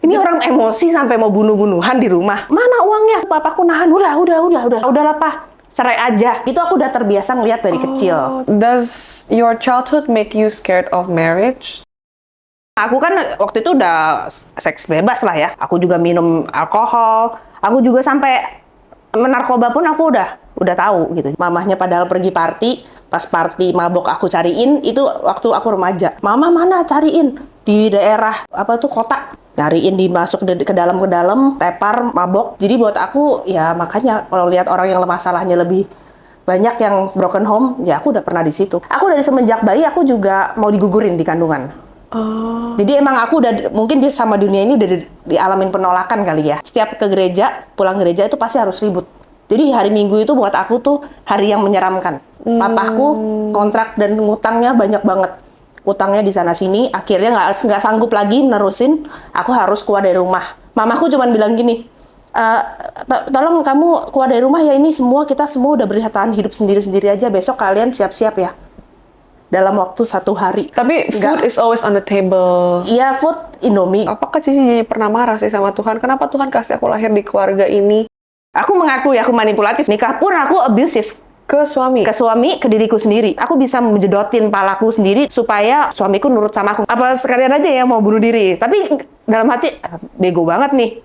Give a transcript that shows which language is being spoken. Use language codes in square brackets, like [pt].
[id] Ini orang emosi sampai mau bunuh-bunuhan di rumah. Mana uangnya? Papaku nahan, udahlah Pak. Cerai aja. Itu aku udah terbiasa ngeliat dari kecil. [en] Does your childhood make you scared of marriage? [id] Aku kan waktu itu udah seks bebas lah ya. Aku juga minum alkohol. Aku juga sampai menarkoba pun aku udah tahu gitu. Mamahnya padahal pergi party, pas party mabok aku cariin, itu waktu aku remaja. Mama mana cariin? Di daerah kota. Cariin dimasuk ke dalam tepar, mabok. Jadi buat aku ya makanya kalau lihat orang yang masalahnya lebih banyak yang broken home, ya aku udah pernah di situ. Aku dari semenjak bayi aku juga mau digugurin di kandungan. Jadi emang aku udah mungkin dia sama dunia ini udah dialamin penolakan kali ya. Setiap ke gereja, pulang gereja itu pasti harus ribut. Jadi hari Minggu itu buat aku tuh hari yang menyeramkan. Papaku kontrak dan ngutangnya banyak banget. Utangnya di sana sini, akhirnya nggak sanggup lagi nerusin. Aku harus keluar dari rumah. Mamaku cuma bilang gini, tolong kamu keluar dari rumah ya, ini kita semua udah bertahan hidup sendiri-sendiri aja. Besok kalian siap-siap ya. Dalam waktu 1 hari. Tapi [en] food is always on the table. [id] Iya, food Indomie. Apakah Cici pernah marah sih sama Tuhan? Kenapa Tuhan kasih aku lahir di keluarga ini? Aku mengakui aku manipulatif. Nikah pun aku abusive. Ke suami? Ke suami, ke diriku sendiri. Aku bisa menjedotin palaku sendiri supaya suamiku nurut sama aku. Apa sekalian aja ya mau bunuh diri. Tapi dalam hati, bego banget nih.